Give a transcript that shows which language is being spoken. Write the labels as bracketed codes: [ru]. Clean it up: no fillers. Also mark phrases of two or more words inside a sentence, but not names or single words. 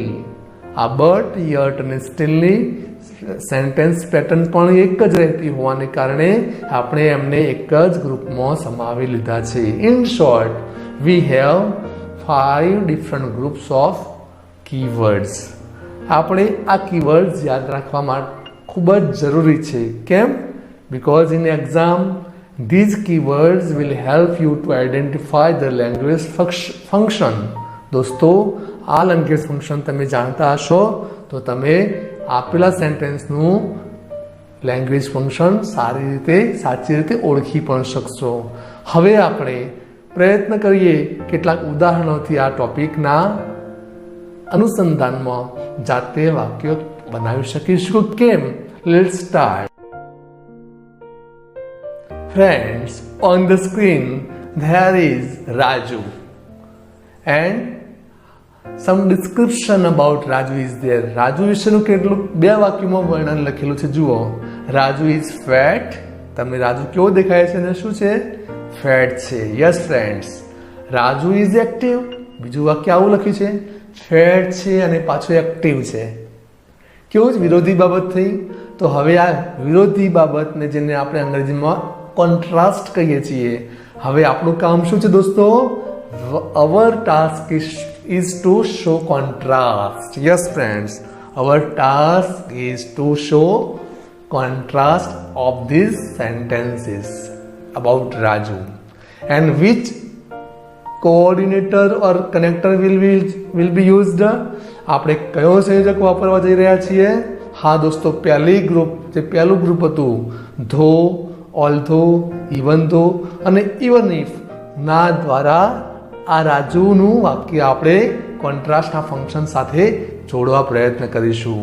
[gu] આ [en] but, yet [gu] અને સ્ટીલની [en] sentence pattern [gu] પણ એક જ રહેતી હોવાને કારણે આપણે એમને એક જ ગ્રુપમાં સમાવી લીધા છે. [en] In short, we have 5 different groups of keywords. [gu] આપણે આ કીવર્ડ્સ યાદ રાખવા માટે ખૂબ જ જરૂરી છે. કેમ? [en] Because in exam these keywords will help you to identify the language function. [gu] દોસ્તો, આ [en] language function [gu] તમે જાણતા હશો તો તમે આપેલા સેન્ટેન્સનું [en] language function [gu] સાચી રીતે ઓળખી પણ શકશો. હવે આપણે પ્રયત્ન કરીએ કેટલાક ઉદાહરણોથી આ ટોપિકના અનુસંધાનમાં જાતે વાક્ય બનાવી શકીશું. [en] કેમ? Let's start. Friends, on the screen there is Raju and some description about Raju is there. [gu] Raju વિશેનું કેટલું બે વાક્યોમાં વર્ણન લખેલું છે. જુઓ, [en] Raju is fat. [gu] તમને રાજુ કેવો દેખાય છે અને શું છે? ફેટ છે. [en] yes friends. Raju is active. [gu] બીજું વાક્ય આવું લખ્યું છે, ફેટ છે અને પાછું એક્ટિવ છે. કેવું જ વિરોધી બાબત થઈ. તો હવે આ વિરોધી બાબતને જેને આપણે અંગ્રેજીમાં કોન્ટ્રાસ્ટ કહીએ છીએ. હવે આપણું કામ શું છે દોસ્તો? [en] our task is to show contrast. Yes friends, our task is to show contrast of these sentences about Raju. And which coordinator or connector will be used? [gu] આપણે કયો સંયોજક વાપરવા જઈ રહ્યા છીએ? હા દોસ્તો, પહેલું ગ્રુપ હતું [en] though, although, even though [gu] અને [en] even if [gu] ના દ્વારા આ રાજુનું વાક્ય આપણે કોન્ટ્રાસ્ટના ફંક્શન સાથે જોડવા પ્રયત્ન કરીશું.